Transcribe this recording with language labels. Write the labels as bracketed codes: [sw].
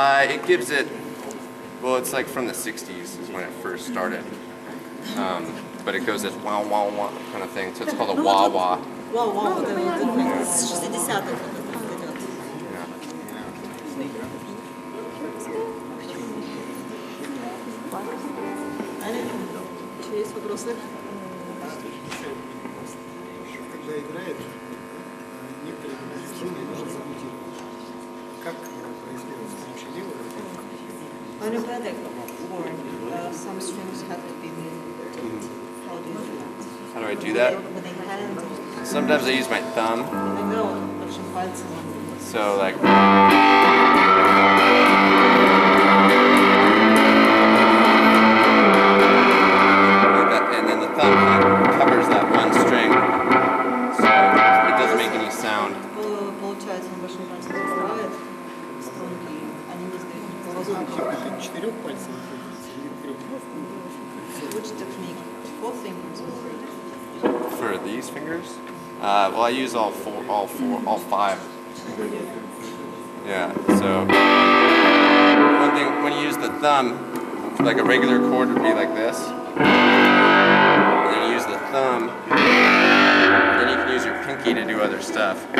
[en] It gives it, well, it's like from the 60s is when it first started. But it goes this wah wah wah kind of thing, so it's called a wah wah. [ru] Вау-вау, вот это вот с 60-х вот это вот идет. Аня, еще есть вопросы? Когда играет, некоторые струны нужно замутировать. Как происходит с помощью левой руки? [en] On your product board, some strings have to be moved. How do you do that? How do I do that? With a hand, Sometimes I use my thumb, [ru] иногда вот большим пальцем. [en] so like. And then the thumb kind of covers that one string, so it doesn't make any sound. [ru] Получается, он большим пальцем закрывает струнки, они не издают никакого звука. Это 4 пальцев находится или 3? [en] Which technique? 4 fingers. For these fingers, well, I use all five. Yeah. So one thing, when you use the thumb, like a regular chord would be like this. And then you use the thumb, then you can use your pinky to do other stuff.